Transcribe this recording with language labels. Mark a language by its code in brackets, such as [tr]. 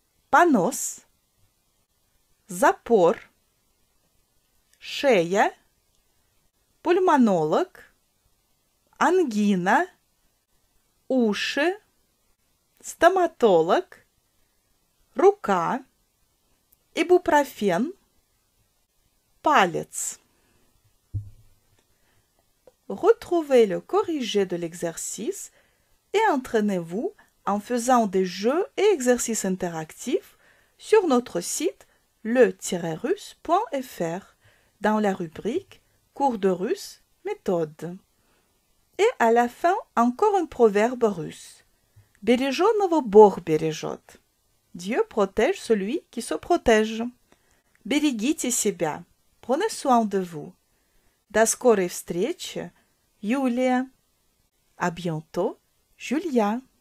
[ru] понос, запор, шея, пульмонолог, ангина, уши, стоматолог, рука, ибупрофен, палец. [fr] Retrouvez le corrigé de l'exercice et entraînez-vous en faisant des jeux et exercices interactifs sur notre site le-russe.fr dans la rubrique Cours de russe, méthode. Et à la fin, encore un proverbe russe. [ru] Береженого Бог бережет. [fr] Dieu protège celui qui se protège. [ru] Берегите себя. [fr] Prenez soin de vous. [ru] До скорой встречи, Юлия. [fr] À bientôt, [ru] Julia.